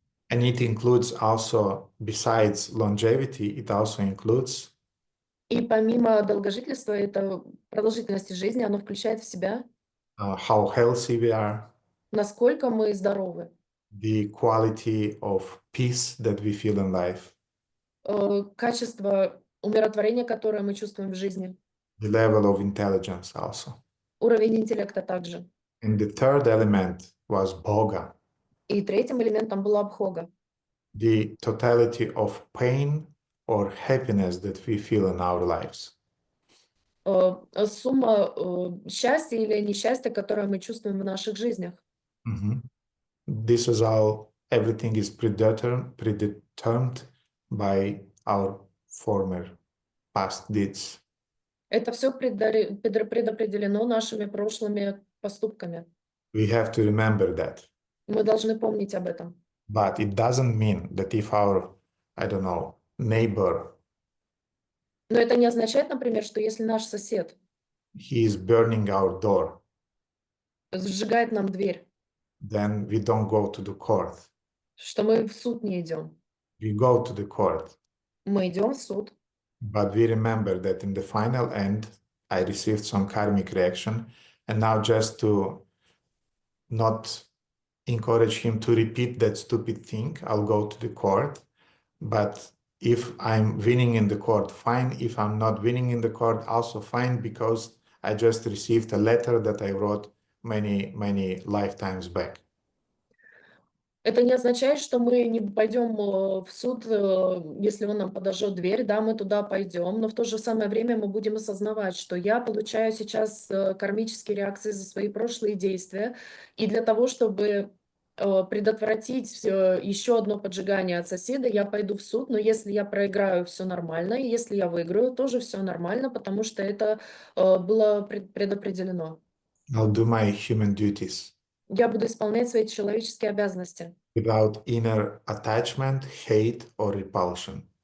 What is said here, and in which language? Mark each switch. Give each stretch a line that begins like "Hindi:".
English: And it includes also, besides longevity, it also includes
Russian: И помимо долгожительства, это продолжительности жизни, оно включает в себя,
English: how healthy we are,
Russian: насколько мы здоровы,
English: the quality of peace that we feel in life,
Russian: качество умиротворения, которое мы чувствуем в жизни,
English: the level of intelligence also.
Russian: уровень интеллекта также.
English: And the third element was bhoga,
Russian: И третьим элементом была бхога,
English: the totality of pain or happiness that we feel in our lives.
Russian: сумма счастья или несчастья, которое мы чувствуем в наших жизнях.
English: This is all, everything is predetermined by our former past deeds.
Russian: Это все предопределено нашими прошлыми поступками.
English: We have to remember that.
Russian: Мы должны помнить об этом.
English: But it doesn't mean that if our, I don't know, neighbor,
Russian: Но это не означает, например, что если наш сосед
English: he is burning our door,
Russian: сжигает нам дверь,
English: then we don't go to the court.
Russian: что мы в суд не идем.
English: We go to the court.
Russian: Мы идем в суд.
English: But we remember that in the final end, I received some karmic reaction, and now just to not encourage him to repeat that stupid thing, I'll go to the court. But if I'm winning in the court, fine. If I'm not winning in the court, also fine, because I just received a letter that I wrote many lifetimes back.
Russian: Это не означает, что мы не пойдем в суд, если он нам подожжет дверь, да, мы туда пойдем, но в то же самое время мы будем осознавать, что я получаю сейчас кармические реакции за свои прошлые действия, и для того, чтобы предотвратить еще одно поджигание от соседа, я пойду в суд, но если я проиграю, все нормально, и если я выиграю, тоже все нормально, потому что это было предопределено.
English: I'll do my human duties
Russian: Я буду исполнять свои человеческие обязанности
English: without inner attachment, hate, or repulsion.